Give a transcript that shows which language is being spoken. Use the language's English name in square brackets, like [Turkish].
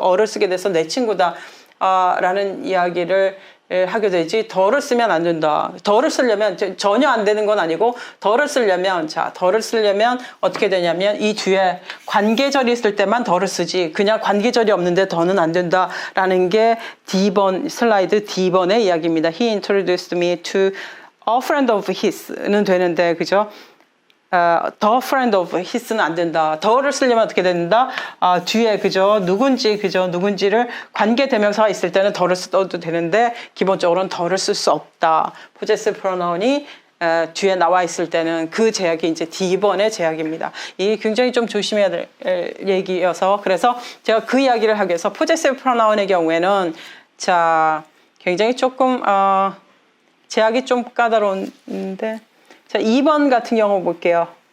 [Korean] 어를 쓰게 돼서 내 친구다. 라는 이야기를 하게 되지 더를 쓰면 안 된다. 더를 쓰려면 전혀 안 되는 건 아니고 더를 쓰려면 어떻게 되냐면 이 뒤에 관계절이 있을 때만 더를 쓰지 그냥 관계절이 없는데 더는 안 된다라는 게 D번 슬라이드 D번의 이야기입니다. [English] He introduced me to a friend of his는 [Korean] 되는데 그죠? [English] the friend of his는 [Korean] 안 된다. 더를 쓰려면 어떻게 된다? 뒤에 그죠? 누군지를 관계 대명사가 있을 때는 더를 써도 되는데 기본적으로는 더를 쓸 수 없다. possessive pronoun이 뒤에 나와 있을 때는 그 제약이 이제 D번의 제약입니다. 이 굉장히 좀 조심해야 될 얘기여서 그래서 제가 그 이야기를 하기 위해서 possessive pronoun의 경우에는 자 굉장히 조금 제약이 좀 까다로운데 자, 2번 같은 경우 볼게요.